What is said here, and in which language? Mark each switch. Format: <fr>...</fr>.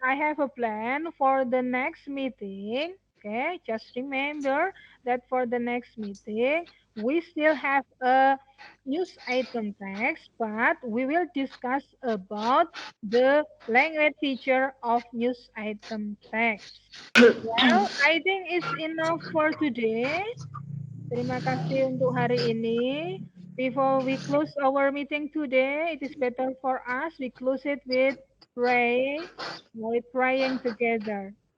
<en>I have a plan for the next meeting. Okay, just remember that for the next meeting, we still have a news item text, but we will discuss about the language feature of news item text. Well, I think it's enough for today.</en> <id>Terima kasih untuk hari ini.</id> <en>Before we close our meeting today, it is better for us we close it with praying together.</en>